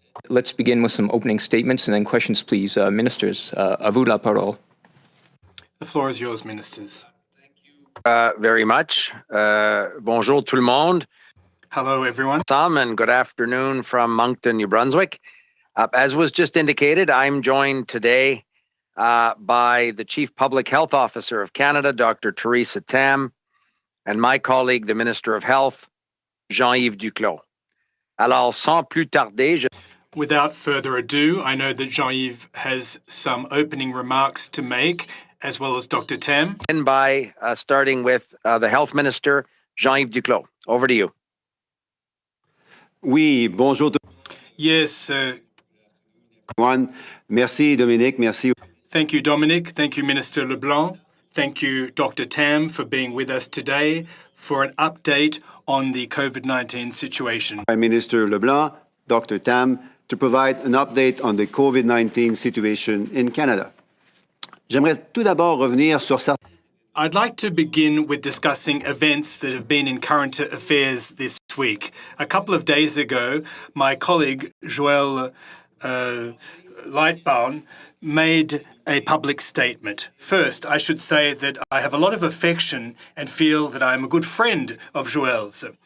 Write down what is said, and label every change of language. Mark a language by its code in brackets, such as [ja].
[en] Let's begin with some opening statements and then questions, please. [fr] Ministers, à vous la parole. [en] The floor is yours, Ministers. Very much. [fr] Bonjour tout le monde. [en] Hello, everyone. And good afternoon from Moncton, New Brunswick. As was just indicated, I'm joined today by the Chief Public Health Officer of Canada, Dr. Theresa Tam, and my colleague, the Minister of Health, Jean-Yves Duclos. [fr] Alors, sans plus tarder, [en] Without further ado, I know that Jean-Yves has some opening remarks to make, as well as Dr. Tam. begin by starting with the Health Minister, Jean-Yves Duclos. Over to you. [fr] Oui, bonjour tout [en] Yes, [fr] le monde. Merci Dominique, merci. [en] thank you, Dominic. Thank you, Minister Leblanc. Thank you, Dr. Tam, for being with us today for an update on the COVID-19 situation. Prime Minister Leblanc, Dr. Tam, to provide an update on the COVID-19 situation in Canada. [fr] J'aimerais tout d'abord revenir sur certains [en] I'd like to begin with discussing events that have been in current affairs this week. A couple of days ago, my colleague Joël Lightbourne made a public statement. First, I should say that I have a lot of affection and feel that I am a good friend of Joël's.